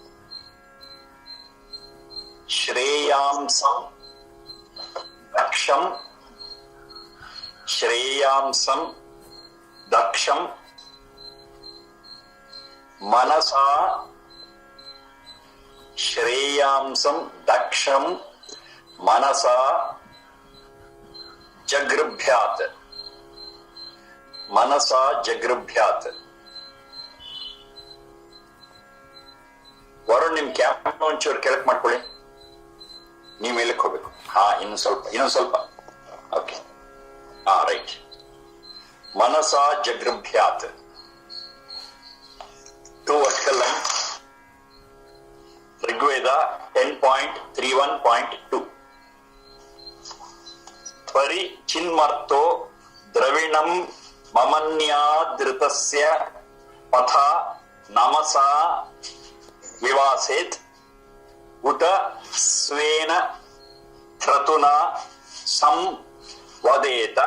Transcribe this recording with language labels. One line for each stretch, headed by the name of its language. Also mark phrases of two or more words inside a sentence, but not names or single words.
Sanskrit: दक्षं मनसा जगृभ्यात्.
Kannada: Varun ನಿಮ್ಮ ಕ್ಯಾಪ್ ಒಂಚೂರು ಕೆಳಕ್ ಮಾಡ್ಕೊಳ್ಳಿ. ನೀವು ಮೇಲಕ್ಕೆ ಹೋಗ್ಬೇಕು. ಇನ್ನೊಂದು ಸ್ವಲ್ಪ.
English: Okay. Right.
Sanskrit: ಮನಸ ಜಗೃಭ್ಯಾತ್.
English: 2 vertical line. Rigveda 10.31.2.
Sanskrit: परिचिन्मर्तो द्रविणं ममन्यादृतस्य पथा नमसा विवासेत्. उत स्वेन क्रतुना संवदेत.